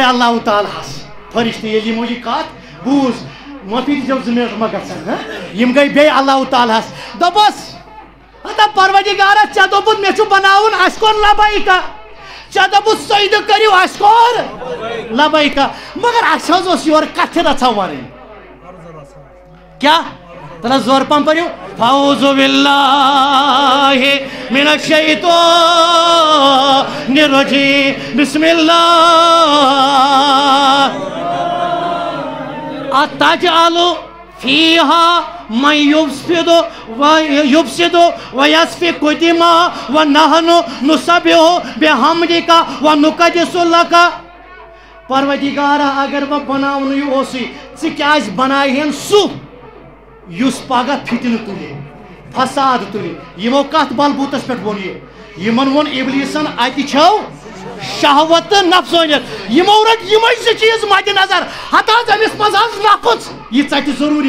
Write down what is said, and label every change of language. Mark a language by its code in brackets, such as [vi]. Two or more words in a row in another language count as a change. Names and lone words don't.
[ks] اللہ تعالیٰ ہس فرشتہٕ ییٚلہِ یِمو یہِ کتھ بوٗز معٲفی دیٖزیو زٕ مِنٹ ما گژھن یِم گٔے بیٚیہِ اللہ تعالیٰ ہس دوٚپُس ہتا پروردگارا ژےٚ دوٚپُتھ مےٚ چھُ بناوُن اَسہِ کوٚر لبیکا ژےٚ دوٚپُتھ سجدٕ کٔرِو اَسہِ کوٚر لبیکا مگر اَسہِ حظ اوس یورٕ کتھِ رژھا وَنٕنۍ کیٛاہ ترٛےٚ زورٕ پہم پٔرِو [ar] اعوذ باللہ من الشیطان الرجیم بسم اللہ اتجعل فیہا من یفسد ویسفک الدماء ونحن نسبح بحمدک ونقدس لک [ks] پروردگارا اگر بہٕ بناونٕے اوسُے ژٕ کیٛازِ بنایہن سُہ یُس پگہہ فتنہٕ تُلہِ فساد تُلہِ یِمو کتھ بلبوٗتس پٮ۪ٹھ ووٚن یہِ یِمن ووٚن اِبلیٖسن اَتہِ چھو شہوت تہٕ نفسٲنیت یِمو رٔٹۍ یِمے زٕ چیٖز مدِ نظر ہتہٕ حظ أمِس منٛز حظ نفٕژ یہِ ژٹہِ ضروٗری